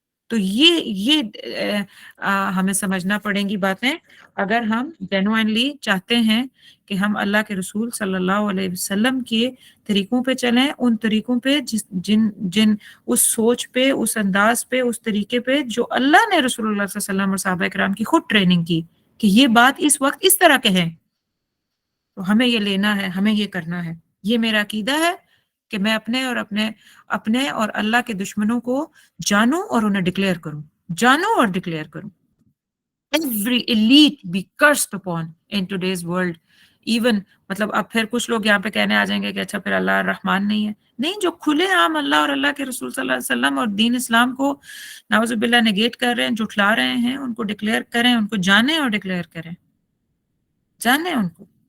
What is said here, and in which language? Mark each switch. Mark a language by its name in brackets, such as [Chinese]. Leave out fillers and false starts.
[Hindi] तो ये हमें समझना पड़ेंगी बातें, अगर हम जेन्युइनली चाहते हैं कि हम अल्लाह के रसूल सल्लल्लाहु अलैहि वसल्लम के तरीकों पे चलें, उन तरीकों पे जिन जिन उस सोच पे, उस अंदाज पे, उस तरीके पे जो अल्लाह ने रसूलुल्लाह सल्लल्लाहु अलैहि वसल्लम और सहाबा किराम की खुद ट्रेनिंग की कि ये बात इस वक्त इस तरह कहें, तो हमें ये लेना है, हमें ये करना है। ये मेरा अकीदा है कि मैं अपने और अल्लाह के दुश्मनों को जानूं और उन्हें डिक्लेयर करूं, जानूं और डिक्लेयर करूं। [English] Every elite be cursed upon in today's world. [Hindi] Even मतलब अब फिर कुछ लोग यहाँ पे कहने आ जाएंगे कि अच्छा फिर अल्लाह रहमान नहीं है। नहीं, जो खुले आम अल्लाह और अल्लाह के रसूल सल्लल्लाहु अलैहि वसल्लम और दीन इस्लाम को नाउजुबिल्लाह नेगेट कर रहे हैं, झुठला रहे हैं, उनको डिक्लेयर करें, उनको जाने और डिक्लेयर करें, जाने उनको।